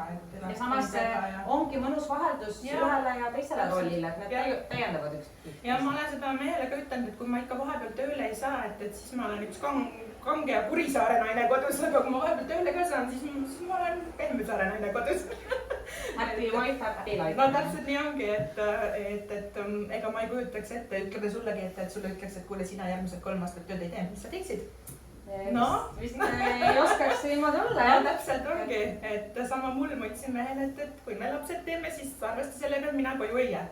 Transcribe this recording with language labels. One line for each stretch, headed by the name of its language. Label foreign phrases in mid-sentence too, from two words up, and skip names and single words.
Estonian: Ja samas ongi mõnus vaheldus ühele ja teisele rollile, et need täiendavad ükski. Ja ma olen seda meelega ütelnud, et kui ma ikka vahepeal tööle ei saa, et siis ma olen üks kange ja Kurisaare naine kodus, aga kui ma vahepeal tööle ka saan, siis ma olen Pehmesaare naine kodus.
English: Happy wife, happy life.
Estonian: No täpselt nii ongi, et ega ma ei kujutaks ette, ütleme sullegi, et sulle ütleks, et kuule, sina järgmised 3 aastat tööd ei tee, mis sa teeksid? Vist ei oskaks niimoodi olla, jah. jah? Täpselt ongi, et sama mul ma ütlesin mehele, et kui me lapsed teeme, siis arvesta sellega, et mina koju ei jää.